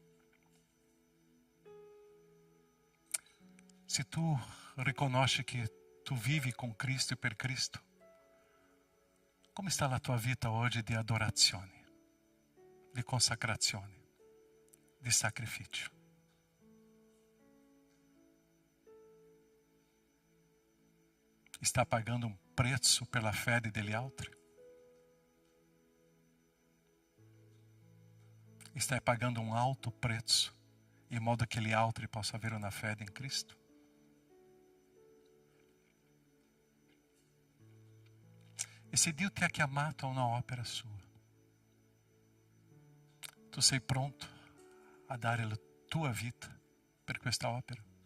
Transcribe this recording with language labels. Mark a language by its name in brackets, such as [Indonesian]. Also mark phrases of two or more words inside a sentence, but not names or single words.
[Italian] Se tu riconosci che tu vivi con Cristo e per Cristo, come sta la tua vita oggi di adorazione, di consacrazione, di sacrificio? [Portuguese] Está pagando um preço pela [Italian] fede degli altri? [Portuguese] Está pagando um alto preço, [Italian] in modo che gli altri possano avere una fede in Cristo? E se Dio ti ha chiamato a una opera sua, tu sei pronto a dare la tua vita per questa opera?